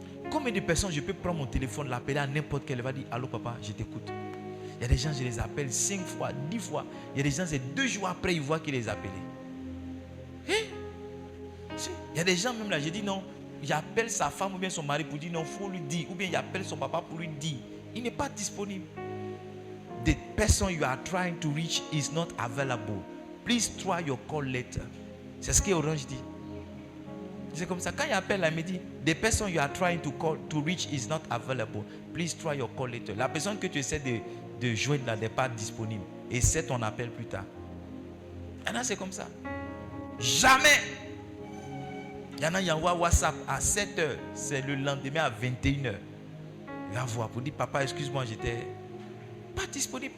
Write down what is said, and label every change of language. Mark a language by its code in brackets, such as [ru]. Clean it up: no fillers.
[fr] Combien de personnes je peux prendre mon téléphone, l'appeler à n'importe quelle, elle va dire allô papa, je t'écoute. Il y a des gens, je les appelle 5 fois, 10 fois. Il y a des gens, c'est 2 jours après, ils voient qu'il les a appelés. Il y a des gens, même là, je dis non, j'appelle sa femme ou bien son mari pour dire non, il faut lui dire. Ou bien j'appelle son papa pour lui dire. Il n'est pas disponible. [en] The person you are trying to reach is not available. Please try your call later. [fr] C'est ce que Orange dit. C'est comme ça. Quand il appelle, il me dit [en] the person you are trying to call to reach is not available. Please try your call later. [fr] La personne que tu essaies de joindre là n'est pas disponible. Essaie ton appel plus tard. Et là, c'est comme ça. Jamais. Il y en a qui envoient WhatsApp à 7h. C'est le lendemain à 21h. Il va voir pour dire papa, excuse-moi, j'étais pas disponible.